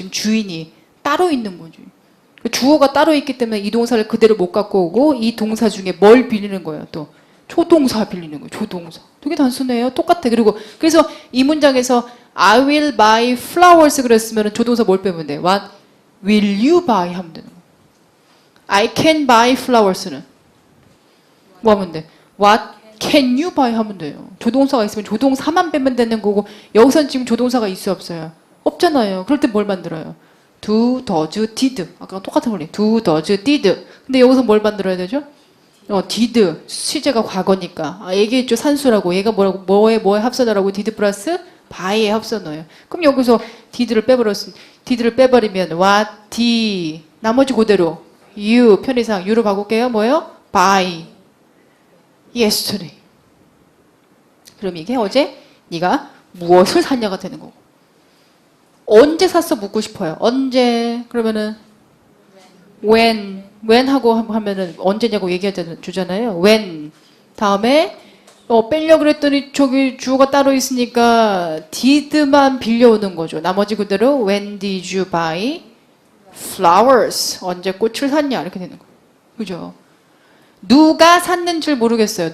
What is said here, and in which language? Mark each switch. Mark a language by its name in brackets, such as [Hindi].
[Korean] 지금 주인이 따로 있는 거죠. 주어가 따로 있기 때문에 이 동사를 그대로 못 갖고 오고 이 동사 중에 뭘 빌리는 거예요? 또 조동사 빌리는 거예요. 조동사. 되게 단순해요. 똑같아. 그래서 이 문장에서 [English] I will buy flowers [Korean] 그랬으면 조동사 뭘 빼면 돼? [English] What will you buy [Korean] 하면 되는 거예요. [English] I can buy flowers는 [Korean] 뭐 하면 돼? [English] What can you buy [Korean] 하면 돼요. 조동사가 있으면 조동사만 빼면 되는 거고 여기서는 지금 조동사가 있어요 없어요? 없잖아요. 그럴 때 뭘 만들어요? do, does, did. 아까 똑같은 거네. [English] do, does, did. [Korean] 근데 여기서 뭘 만들어야 되죠? did. 시제가 과거니까. 얘기했죠. 산수라고. 얘가 뭐라고? 뭐에 합선어라고? did 플러스 by에 합선어예요. 그럼 여기서 did를 빼버리면 what, did. 나머지 그대로 you. 편의상 you로 바꿀게요. 뭐예요? by. yesterday. 그럼 이게 어제 네가 무엇을 샀냐가 되는 거고. 언제 샀어 묻고 싶어요. 언제? 그러면은 when 하고 하면은 언제냐고 얘기해 주잖아요. [English] when. [Korean] 다음에 빼려고 그랬더니 저기 주어가 따로 있으니까 did만 빌려오는 거죠. 나머지 그대로 [English] when did you buy flowers? [Korean] 언제 꽃을 샀냐 이렇게 되는 거예요. 그죠? 누가 샀는 줄 모르겠어요.